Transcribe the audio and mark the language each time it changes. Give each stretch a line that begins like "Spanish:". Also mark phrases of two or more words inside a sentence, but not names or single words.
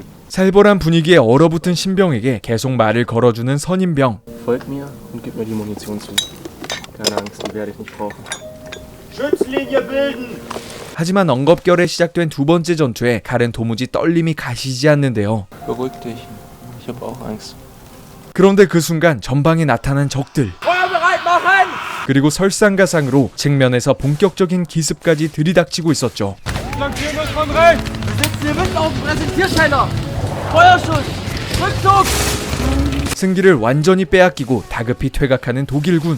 Korean: 살벌한 분위기에 얼어붙은 신병에게 계속 말을 걸어주는 선임병.
German: Folg mir und gib mir die Munition zu. Keine Angst, die werde ich nicht brauchen. Schützlinie bilden!
Korean: 하지만 엉겁결에 시작된 두 번째 전투에 칼은 도무지 떨림이 가시지 않는데요.
German: Beruhig dich. Ich habe auch Angst.
Korean: 그런데 그 순간 전방에 나타난 적들. 그리고 설상가상으로 측면에서 본격적인 기습까지 들이닥치고 있었죠. 승기를 완전히 빼앗기고 다급히 퇴각하는 독일군.